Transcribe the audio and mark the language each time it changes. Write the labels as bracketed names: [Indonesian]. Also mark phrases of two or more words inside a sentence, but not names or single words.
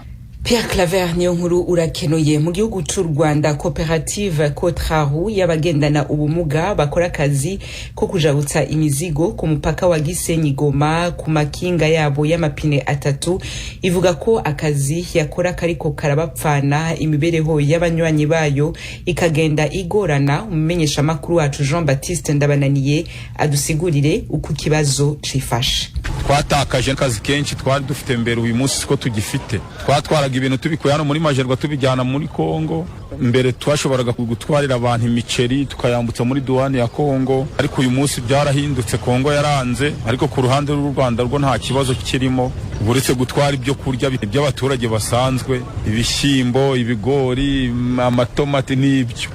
[Rundi] Pierre Claver Niyonkuru urakenuye. Mu gihugu c'u Rwanda, koperative Kotrahu y'abagendana ubumuga bakora akazi ko kujabutsa imizigo ku mupaka wa Gisenyi Goma ku makinga yabo y'amapine atatu ivuga ko akazi yakora kariko karabapfana imibereho y'abanywanyi bayo ikagenda igorana. Umumenyesha makuru wacu Jean Baptiste Ndabananiye adusigurire uko kibazo cifashe. [Kinyarwanda] Twatakaje akazi kenshi twari dufite mbere, uyu munsi ko tugifite. Twatwaraga ibintu tubikuye hano muri Majerwa tubijyana muri Kongo. Mbere twashoboraga gutwarira abantu imiceri tukayambutsa muri duwane ya Kongo, ariko uyu munsi byarahindutse. Kongo yaranze, ariko ku ruhande rw'u Rwanda rwo nta kibazo kirimo, buretse gutwara ibyo kurya by'abaturage basanzwe, ibishyimbo, ibigori, amatomati n'ibyo.